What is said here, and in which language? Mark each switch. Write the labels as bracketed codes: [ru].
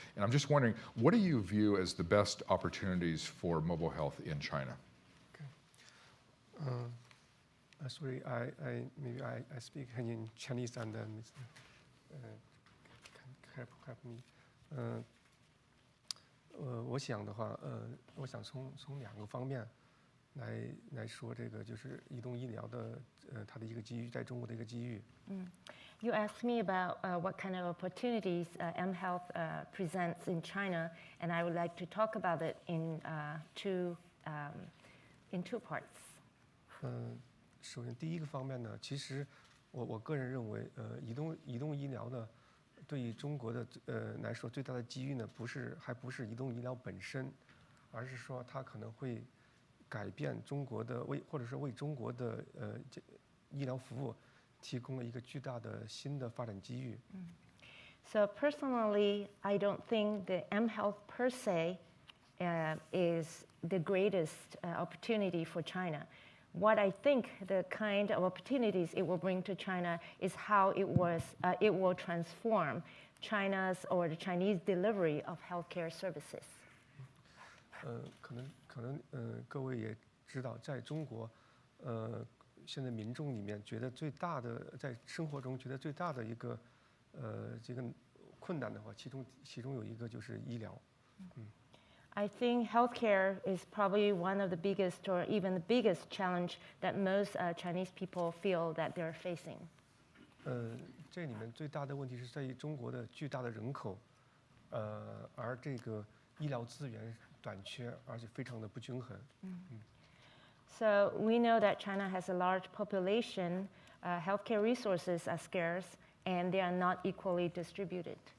[en] And I'm just wondering, what do you view as the best opportunities for mobile health in China? Okay. Sorry, maybe I speak in Chinese and help me. [zh] 我想的话，我想从两个方面来说，这个就是移动医疗的它的一个机遇，在中国的一个机遇。 [en] You asked me about what kind of opportunities mHealth presents in China, and I would like to talk about it in two parts. [zh] 首先第一个方面呢，其实我个人认为，移动医疗呢，对于中国的来说，最大的机遇呢，还不是移动医疗本身，而是说它可能会改变中国的或者是为中国的医疗服务提供了一个巨大的新的发展机遇。 [en] So personally, I don't think the mHealth per se is the greatest opportunity for China. What I think the kind of opportunities it will bring to China is how it will transform China's or the Chinese delivery of healthcare services. [zh] 可能各位也知道，在中国，现在民众里面觉得最大的，在生活中觉得最大的一个这个困难的话，其中有一个就是医疗。 [en] I think healthcare is probably one of the biggest or even the biggest challenge that most Chinese people feel that they're facing. [zh] 这里面最大的问题是在于中国的巨大的人口，而这个医疗资源短缺，而且非常的不均衡。 [en] So we know that China has a large population, healthcare resources are scarce, and they are not equally distributed.